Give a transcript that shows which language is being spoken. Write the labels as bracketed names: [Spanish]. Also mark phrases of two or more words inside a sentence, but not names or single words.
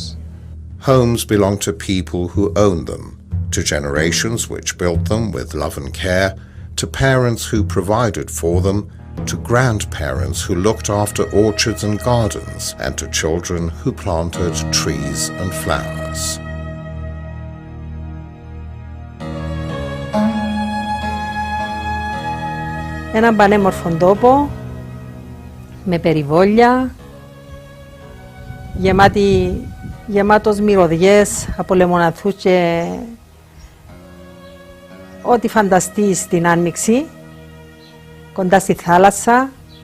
[English] Homes belong to people who own them, to generations which built them with love and care, to parents who provided for them, to grandparents who looked after orchards and gardens, and to children who planted trees and flowers. [Greek] Έναν πανέμορφον τόπο, με περιβόλια, γεμάτος μυρωδιές από λεμοναθούς και ό,τι φανταστείς στην άνοιξη, κοντά στη θάλασσα,